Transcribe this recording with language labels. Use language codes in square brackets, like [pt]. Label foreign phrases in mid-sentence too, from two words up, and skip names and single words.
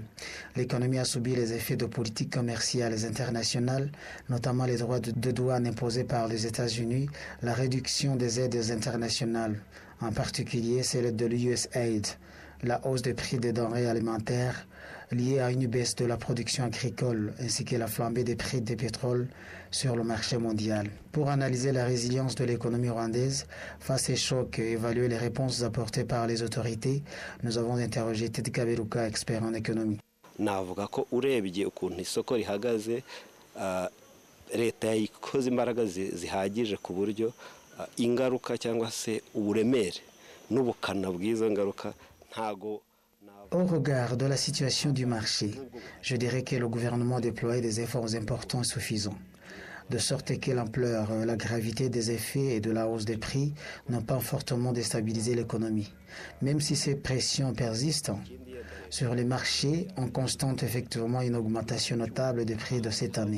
[fr] L'économie a subi les effets de politiques commerciales internationales, notamment les droits de douane imposés par les États-Unis, la réduction des aides internationales, en particulier celle de l'USAID, la hausse des prix des denrées alimentaires liée à une baisse de la production agricole ainsi que la flambée des prix du pétrole sur le marché mondial. Pour analyser la résilience de l'économie rwandaise face à ces chocs et évaluer les réponses apportées par les autorités, nous avons interrogé Teddy Kaberuka, expert en économie. [rw] navuga ko urebye ukuntu isoko rihagaze leta yayikoze imbaraga zihagije ku buryo ingaruka cyangwa se uburemere n'ubukana bw'izo ngaruka ntago. [fr] Au regard de la situation du marché, je dirais que le gouvernement déploie des efforts importants et suffisants, de sorte que l'ampleur, la gravité des effets et de la hausse des prix n'ont pas fortement déstabilisé l'économie. Même si ces pressions persistent, sur les marchés, on constate effectivement une augmentation notable des prix de cette année.